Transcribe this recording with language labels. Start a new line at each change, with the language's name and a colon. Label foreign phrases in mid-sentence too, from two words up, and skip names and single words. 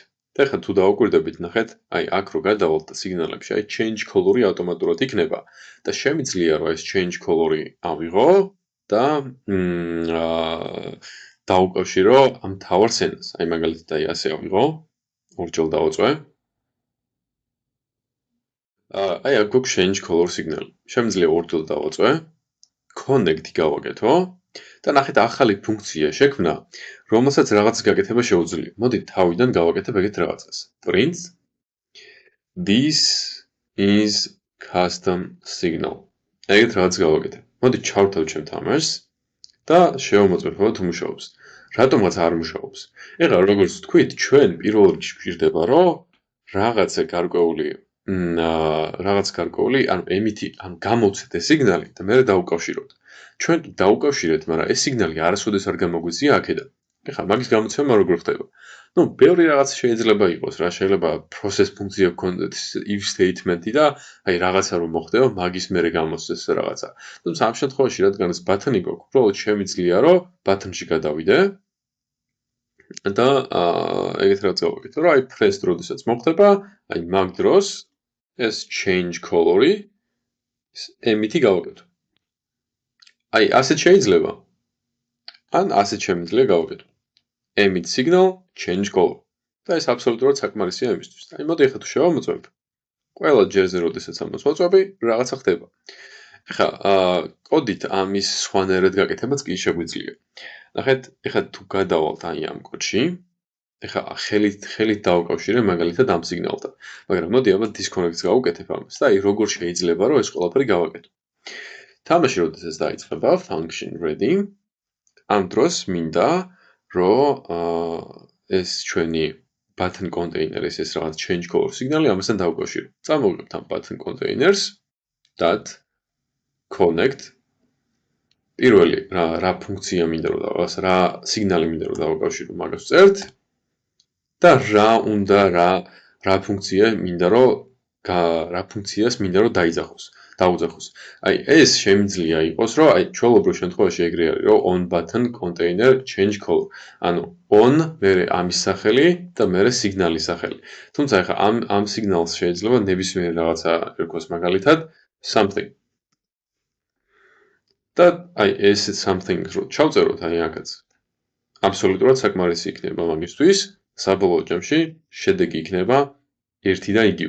Georgian: და ეხლა თუ დავუკვირდებით, ნახეთ, აი აქ რო გადავალთ სიგნალებში, აი
English: change color-
Georgian: ი ავტომატურად იქნება და შემიძლია რომ ეს
English: change color-
Georgian: ი ავიღო და დავუკავშირო ამ თავარ სცენას. აი მაგალითად აი ასე ავიღო, ორჯერ დავაწვე. აი აქ გვაქვს
English: change color signal.
Georgian: შემიძლია ორჯერ დავაწვე. connect-ი გავაკეთო და ნახეთ ახალი ფუნქცია შექმნა, რომელსაც რაღაცის გაკეთება შეუძლია. მოდი თავიდან გავაკეთებ ეგეთ რაღაცას.
English: print this is custom signal.
Georgian: ეგეთ რაღაც გავაკეთებ. მოდი ჩავრთავ ჩემ თამაშს და შევამოწმებ, თუ მუშაობს. რატომაც არ მუშაობს? ეხლა როგორც ვთქვით, ჩვენ პირველ რიგში გვჭირდება, რომ რაღაცა გარკვეული ანუ emit-ი, ანუ გამოვცეთ ეს სიგნალი და მე დავუკავშიროთ. ჩვენ დავუკავშირეთ, მაგრამ ეს სიგნალი არასოდეს არ გამოგვიწია აქედან. ეხლა მაგის გამოცემა როგორ ხდება? ნუ ბევრი რაღაც შეიძლება იყოს, რა შეიძლება process ფუნქცია გქონდეთ,
English: if statement-
Georgian: ი და აი რაღაცა რომ მოხდება, მაგის მერე გამოსცეს რაღაცა. თუმცა ამ შემთხვევაში, რადგან ეს button-ი გვაქვს, უბრალოდ შემიძლია რომ button-ში გადავიდე და ეგეთ რაღაც გავაკეთო, რომ აი press როდესაც მოხდება, აი მაგ დროს ეს
English: change color-
Georgian: ი emit-ი გავაკეთო. აი ასეთ შეიძლება. ან ასეთ შემიძლია გავაკეთო.
English: emit signal change color.
Georgian: და ეს აბსოლუტურად საკმარისია იმისთვის. აი მოდი ახლა თუ შევამოწმებ, ყველა ჯერზე როდესაც ამას ვაწვევი, რაღაცა ხდება. ეხლა კოდით ამის სხვანაირად გაკეთებაც კი შეგვიძლია. ნახეთ, ეხლა თუ გადავალთ აი ამ კოდში, ეხლა ხელით დავუკავშირე მაგალითად ამ სიგნალთან. მაგრამ მოდი აბა disconnect-ს გავუკეთებ ამას და აი როგორ შეიძლება რომ ეს ყველაფერი გავაკეთო. თამაში როდესაც დაიწყება
English: function ready,
Georgian: ამ დროს მინდა რომ ეს ჩვენი
English: button container-
Georgian: ის ეს რაღაც
English: change color
Georgian: სიგნალი ამასთან დავუკავშირო. წამოვიღებთ ამ
English: button containers dot connect
Georgian: პირველი რა ფუნქცია მინდა რომ რა სიგნალი მინდა რომ დავუკავშირო მაგას წერთ და რა ფუნქციას მინდა რომ დაუძახოს. აი ეს შემიძლია იყოს, რომ აი ჩვეულებრივ შემთხვევაში ეგრე არის, რომ
English: on button container change color.
Georgian: ანუ on მერე ამის სახელი და მერე სიგნალის სახელი. თუმცა ახლა ამ სიგნალს შეიძლება ნებისმიერ რაღაცა ერქოს მაგალითად something. და აი ეს something რო ჩავწეროთ აი აქაც. აბსოლუტურად საკმარისი იქნება მაგისთვის, საბოლოო ჯამში შედეგი იქნება ერთი და იგივე.